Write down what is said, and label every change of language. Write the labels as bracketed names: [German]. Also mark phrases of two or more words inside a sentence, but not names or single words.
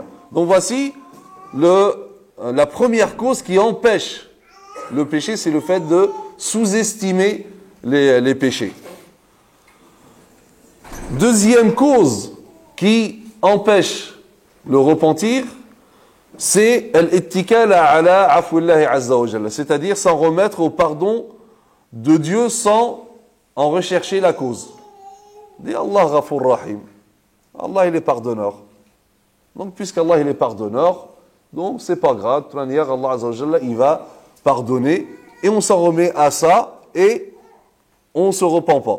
[French] Donc voici la première cause qui empêche le péché, c'est le fait de sous-estimer les péchés. Deuxième cause qui empêche le repentir, c'est [Arabic] الاتكال على عفو الله عز وجل, [French] c'est-à-dire s'en remettre au pardon de Dieu sans en rechercher la cause. Dis [Arabic] الله غفور رحيم. [French] Allah il est pardonneur. Donc puisqu'Allah il est pardonneur, donc c'est pas grave, de toute manière [Arabic] الله عز وجل [French] il va pardonner et on s'en remet à ça et on se repent pas.